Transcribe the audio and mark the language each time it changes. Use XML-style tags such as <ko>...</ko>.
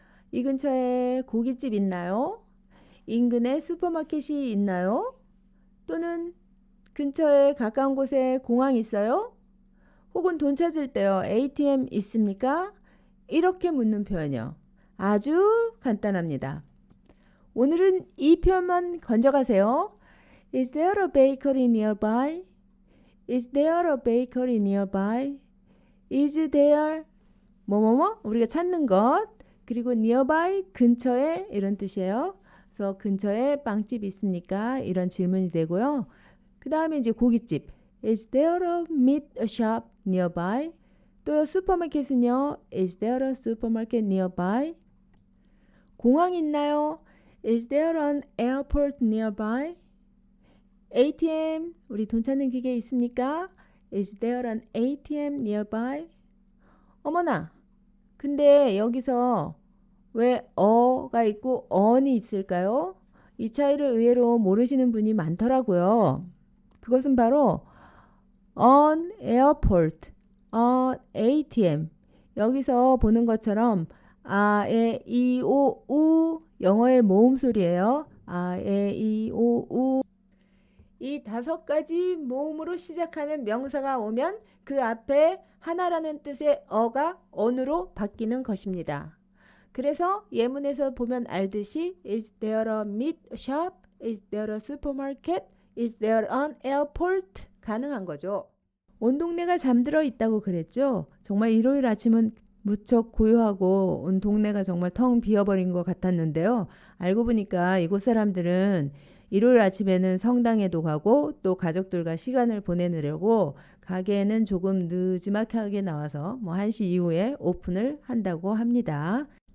<ko>이 근처에 고깃집 있나요? 인근에 슈퍼마켓이 있나요? 또는 근처에 가까운 곳에 공항 있어요? 혹은 돈 찾을 때요. ATM 있습니까? 이렇게 묻는 표현이요. 아주 간단합니다. 오늘은 이 표현만 건져가세요.</ko> <en>Is there a bakery nearby? Is there a bakery nearby? Is there</en> <ko>뭐뭐뭐 우리가 찾는 것 그리고 nearby 근처에 이런 뜻이에요. 그래서 근처에 빵집 있습니까? 이런 질문이 되고요. 그 다음에 이제 고깃집</ko> <en>Is there a meat shop nearby?</en> <ko>또 슈퍼마켓은요.</ko> <en>Is there a supermarket nearby?</en> <ko>공항 있나요?</ko> <en>Is there an airport nearby?</en> <ko>ATM, 우리 돈 찾는 기계 있습니까?</ko> <en>Is there an ATM nearby?</en> <ko>어머나, 근데 여기서 왜 어가 있고 on이 있을까요? 이 차이를 의외로 모르시는 분이 많더라고요. 그것은 바로 on airport, on ATM. 여기서 보는 것처럼 아, 에, 이, 오, 우 영어의 모음 소리예요. 아, 에, 이, 오, 우 이 5가지 모음으로 시작하는 명사가 오면 그 앞에 하나라는 뜻의 어가 on으로 바뀌는 것입니다. 그래서 예문에서 보면 알듯이</ko> <en>Is there a meat shop? Is there a supermarket? Is there an airport?</en> <ko>가능한 거죠. 온 동네가 잠들어 있다고 그랬죠. 정말 일요일 아침은 무척 고요하고 온 동네가 정말 텅 비어버린 것 같았는데요. 알고 보니까 이곳 사람들은 일요일 아침에는 성당에도 가고 또 가족들과 시간을 보내느라고 가게에는 조금 늦지막하게 나와서 1시 이후에 오픈을 한다고 합니다.</ko>